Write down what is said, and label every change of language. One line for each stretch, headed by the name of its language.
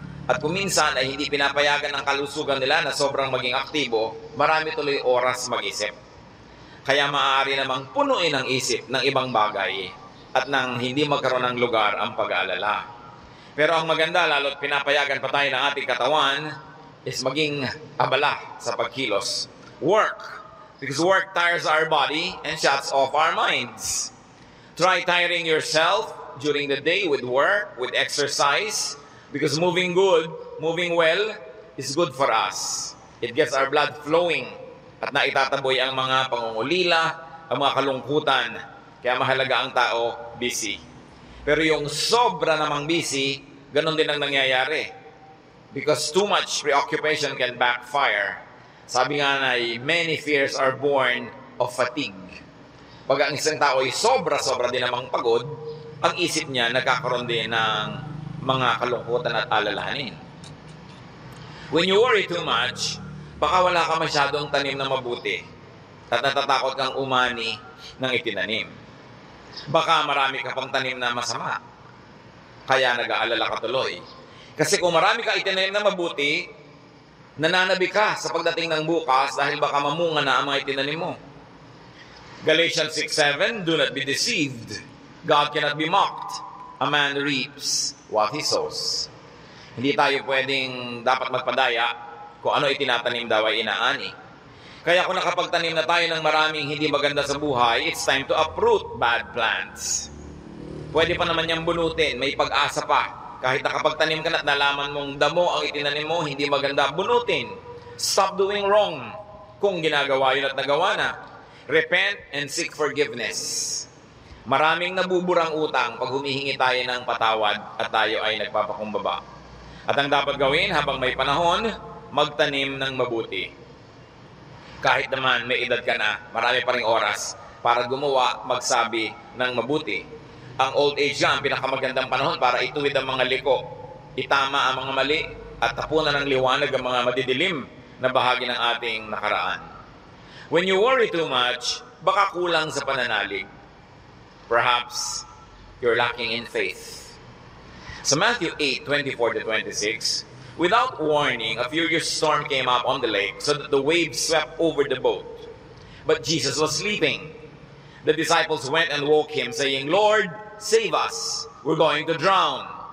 Filipino: At kung minsan ay hindi pinapayagan ng kalusugan nila na sobrang maging aktibo, marami tuloy oras mag-isip. Kaya maaari namang punuin ang isip ng ibang bagay at nang hindi magkaroon ng lugar ang pag-aalala. Pero ang maganda, lalo't pinapayagan pa tayo ng ating katawan, is maging abala sa pagkilos.
English: Work. Because work tires our body and shuts off our minds. Try tiring yourself during the day with work, with exercise, because moving well is good for us. It gets our blood flowing
Filipino: at naitataboy ang mga pangungulila, ang mga kalungkutan. Kaya mahalaga ang tao busy. Pero yung sobra namang busy, ganun din ang nangyayari.
English: Because too much preoccupation can backfire.
Filipino: Sabi nga na,
English: many fears are born of fatigue.
Filipino: Pag ang isang tao ay sobra-sobra din namang pagod, ang isip niya nagkakaroon din ng mga kalungkutan at alalahanin.
English: When you worry too much,
Filipino: baka wala ka masyadong tanim na mabuti at natatakot kang umani ng itinanim. Baka marami ka pang tanim na masama, kaya nag-aalala ka tuloy. Kasi kung marami ka itinanim na mabuti, nananabi ka sa pagdating ng bukas dahil baka mamunga na ang mga itinanim mo.
English: Galatians 6:7, do not be deceived. God cannot be mocked. A man reaps what he sows.
Filipino: Hindi tayo pwedeng dapat magpadaya kung ano itinatanim daw ay inaani. Kaya kung nakapagtanim na tayo ng maraming hindi maganda sa buhay,
English: it's time to uproot bad plants.
Filipino: Pwede pa naman niyang bunutin, may pag-asa pa. Kahit nakapagtanim ka na at nalaman mong damo ang itinanim mo, hindi maganda, bunutin.
English: Stop doing wrong
Filipino: kung ginagawa yun at nagawa na.
English: Repent and seek forgiveness.
Filipino: Maraming nabuburang utang pag humihingi tayo ng patawad at tayo ay nagpapakumbaba. At ang dapat gawin habang may panahon, magtanim ng mabuti. Kahit naman may edad ka na, marami pa ring oras para gumawa, magsabi ng mabuti. Ang old age ang pinakamagandang panahon para ituwid ang mga liko, itama ang mga mali, at tapunan ng liwanag ang mga madidilim na bahagi ng ating nakaraan.
English: When you worry too much,
Filipino: baka kulang sa pananalig.
English: Perhaps you're lacking in faith. Sa Matthew 8:24-26, without warning, a furious storm came up on the lake so that the waves swept over the boat. But Jesus was sleeping. The disciples went and woke him, saying, Lord, save us, we're going to drown.